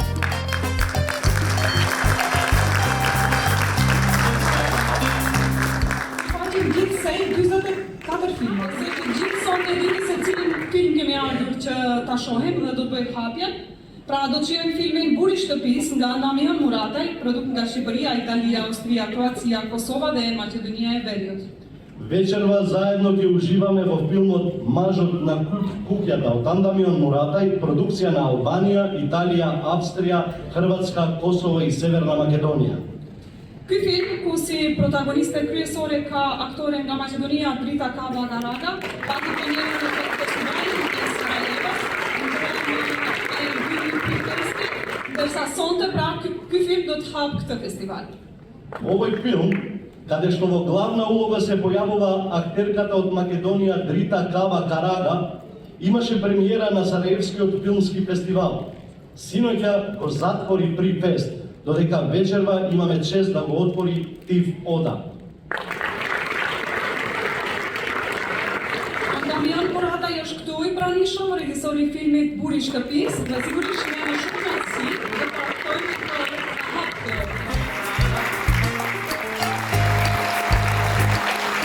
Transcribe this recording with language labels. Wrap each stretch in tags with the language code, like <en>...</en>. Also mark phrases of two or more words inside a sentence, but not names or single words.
<sq>Faqim gjithsej 44 filma. Gjithë sot e dini se cilin film kemi ardhur që ta shohim dhe do të bëjmë hapjen. Pra do të shihemi filmin Buri i shtëpisë nga Damian Murataj, produkt nga Shqipëria, Italia, Austria, Kroacia, Kosova dhe Maqedonia e Veriut.</sq> <mk>Вечерва заедно ќе уживаме во филмот Мажот на куќата од Дamian Murataj, продукција на Албанија, Италија, Австрија, Хрватска, Косово и Северна Македонија.</mk> <sq>Ky film, ku si protagoniste kryesore ka aktore nga Maqedonia, Drita Kava Garaga, pati premierën në festivalin e Sarajevos, ndërsa sonte pra ky film do të hap këtë festival.</sq> <mk>Овој филм, каде што во главна улога се појавува актерката од Македонија Дрита Кава Карага, имаше премиера на Сараевскиот филмски фестивал. Синоќа го затвори Прифест, додека вечерва имаме чест да го отвори Тив Ода.</mk> <sq>Damian Murataj është këtu i pranishëm, regjisori i filmit Buri i shtëpisë, dhe sigurisht ne jemi shumë kënaqësi dhe partojmë të hapë.</sq>